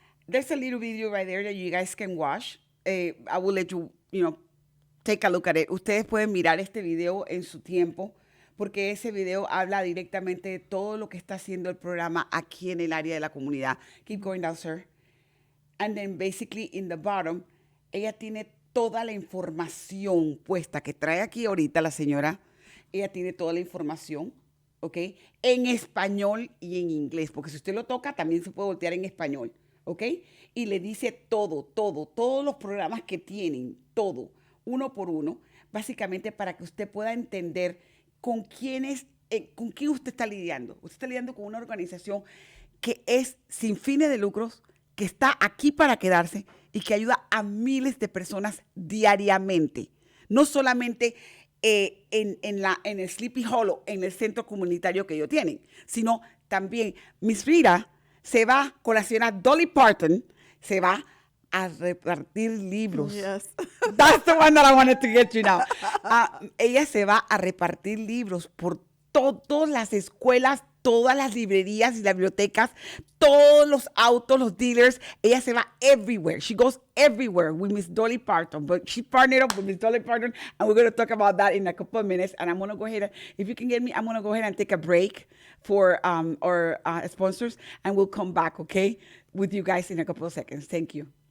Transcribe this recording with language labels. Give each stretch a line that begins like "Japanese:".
English: There's a little video right there that you guys can watch. I will let you, take a look at it.
Spanish: Ustedes pueden mirar este video en su tiempo, porque ese video habla directamente de todo lo que está haciendo el programa aquí en el área de la comunidad.
English: Keep going down, sir. And then basically in the bottom,
Spanish: ella tiene toda la información puesta que trae aquí ahorita la señora. Ella tiene toda la información, ¿ok? En español y en inglés, porque si usted lo toca también se puede voltear en español, ¿ok? Y le dice todos los programas que tienen, todo, uno por uno, básicamente para que usted pueda entender con quién usted está lidiando. Usted está lidiando con una organización que es sin fines de lucros, que está aquí para quedarse y que ayuda a miles de personas diariamente. No solamente en el Sleepy Hollow, en el centro comunitario que ellos tienen, sino también Miss Rita se va con la señora Dolly Parton, se va a repartir libros.
English: Yes. That's the one that I wanted to get you now.
Spanish: Ella se va a repartir libros por todas las escuelas, todas las librerías y las bibliotecas, todos los autos, los dealers. Ella se va everywhere.
English: She goes everywhere with Miss Dolly Parton. But she partnered up with Miss Dolly Parton, and we're going to talk about that in a couple of minutes. And I'm going to go ahead, if you can get me, I'm going to go ahead and take a break for our sponsors, and we'll come back, okay, with you guys in a couple of seconds. Thank you.